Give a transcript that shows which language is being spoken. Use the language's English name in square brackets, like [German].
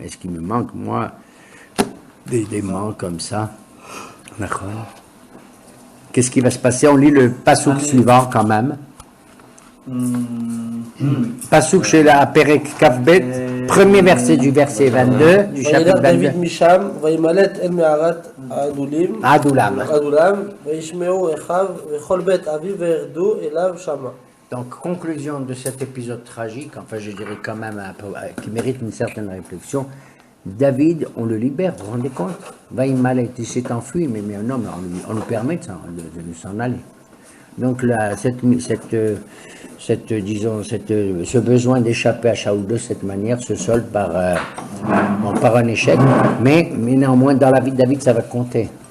[French] Est-ce qu'il me manque, moi, des démons comme ça? D'accord. Qu'est-ce qui va se passer? On lit le passouk suivant quand même. Passouk chez la Perek Kavbet, premier verset du verset 22, du chapitre 22. [Hebrew] David Misham, וימלט אל מערת Adoulam. וישמעו אחיו וכל בית אביו וירדו אליו שמה. [French] Donc, conclusion de cet épisode tragique, enfin je dirais quand même qui mérite une certaine réflexion. David, on le libère, vous vous rendez compte? Vaïmalet, il s'est enfui, mais un homme, on lui permet de s'en aller. Donc là, ce besoin d'échapper à Shaoul de cette manière se solde par un échec, mais néanmoins dans la vie de David ça va compter.